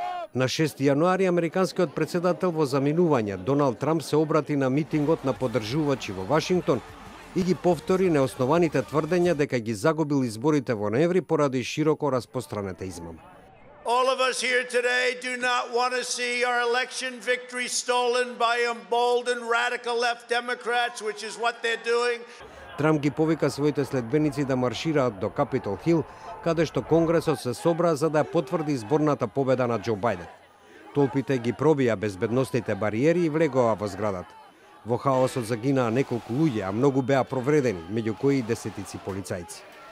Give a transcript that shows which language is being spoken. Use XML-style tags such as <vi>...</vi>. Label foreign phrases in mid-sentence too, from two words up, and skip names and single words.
<mk>На 6 јануари американскиот претседател во заминување Доналд Трамп се обрати на митингот на поддржувачи во Вашингтон и ги повтори неоснованите тврдења дека ги загубил изборите во ноември поради широко распространета измама.</mk> <en>All of us here today do not want to see our election victory stolen by emboldened radical left Democrats, which is what they're doing.</en> <mk>Трамп ги повика своите следбеници да маршираат до Капитол Хил, каде што Конгресот се собра за да потврди изборната победа на Џо Бајден. Толпите ги пробија безбедносните бариери и влегоа во зградата. Во хаосот загинаа неколку луѓе, а многу беа повредени, меѓу кои и десетици полицајци.</mk>